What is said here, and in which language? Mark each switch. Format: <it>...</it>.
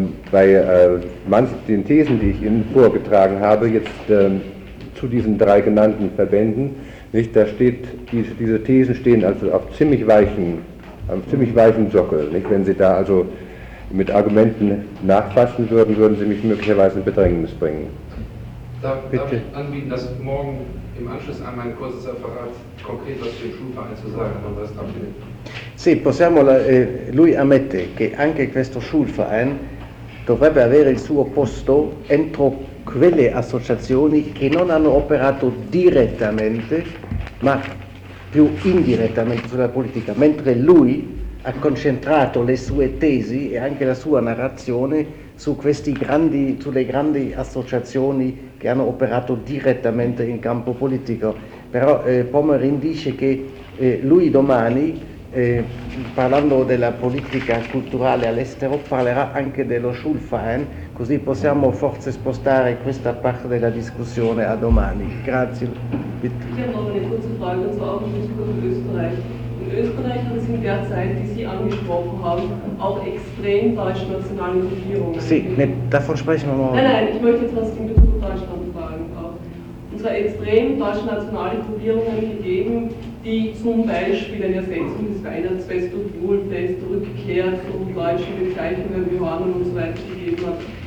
<de>Bei den Thesen, die ich Ihnen vorgetragen habe, jetzt zu diesen 3 genannten Verbänden, nicht, da steht, diese Thesen stehen also auf ziemlich weichen Sockel. Nicht? Wenn Sie da also mit Argumenten nachfassen würden, würden Sie mich möglicherweise in Bedrängnis bringen. Darf ich anbieten, dass morgen im Anschluss an mein kurzes Referat konkret was für den Schulverein zu sagen und was dafür.</de> <it>Sì, possiamo, lui ammette che anche questo Schulverein dovrebbe avere il suo posto entro quelle associazioni che non hanno operato direttamente, ma più indirettamente sulla politica, mentre lui ha concentrato le sue tesi e anche la sua narrazione su questi grandi, sulle grandi associazioni che hanno operato direttamente in campo politico. Però Pomerin dice che lui domani, parlando della politica culturale all'estero, parlerà anche dello Schulverein, così possiamo forse spostare questa parte della discussione a domani. Grazie.</it> <de>Bitte. Ich habe noch eine kurze Frage, und zwar auch in Bezug auf Österreich. In Österreich hat es in der Zeit, die Sie angesprochen haben, auch extrem deutsch-nationale Gruppierungen.</de> <it>Sì,</it> <de>davon sprechen wir mal. Nein, ich möchte jetzt was in Bezug auf Deutschland fragen. Und zwar extrem deutsch-nationale Gruppierungen gegeben, die zum Beispiel eine Ersetzung des Weihnachtsfestes, Wohlfest, Rückkehr zu deutschen Bezeichnungen wie Hornung und so weiter gegeben hat.</de>